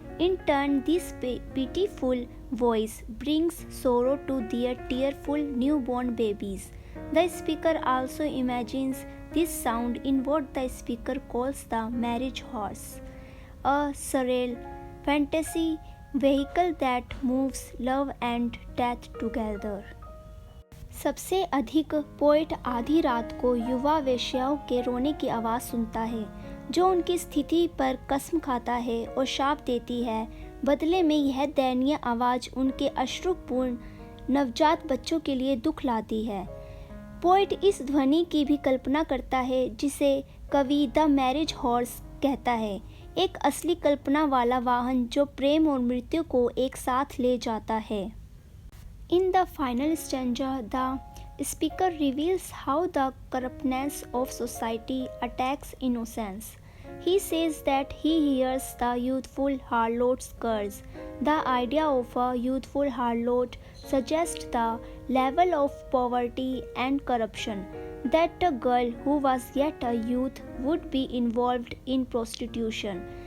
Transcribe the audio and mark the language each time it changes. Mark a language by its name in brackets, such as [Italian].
[English] In turn, this pitiful voice brings sorrow to their tearful newborn babies. The speaker also imagines this sound in what the speaker calls the marriage-hearse, a surreal fantasy vehicle that moves love and death together. [Hindi] सबसे अधिक poet आधी रात को युवा वेश्याओं के रोने की आवाज़ सुनता है, जो उनकी स्थिति पर कसम खाता है और शाप देती है। बदले में यह दयनीय आवाज़ उनके अश्रुपूर्ण नवजात बच्चों के लिए दुख लाती है। पोएट इस ध्वनि की भी कल्पना करता है जिसे कवि द मैरिज हॉर्स कहता है, एक असली कल्पना वाला वाहन जो प्रेम और मृत्यु को एक साथ ले जाता है। [English] In the final stanza, the speaker reveals how the corruptness of society attacks innocence. He says that he hears the youthful harlot's curse. The idea of a youthful harlot suggests the level of poverty and corruption, that a girl who was yet a youth would be involved in prostitution.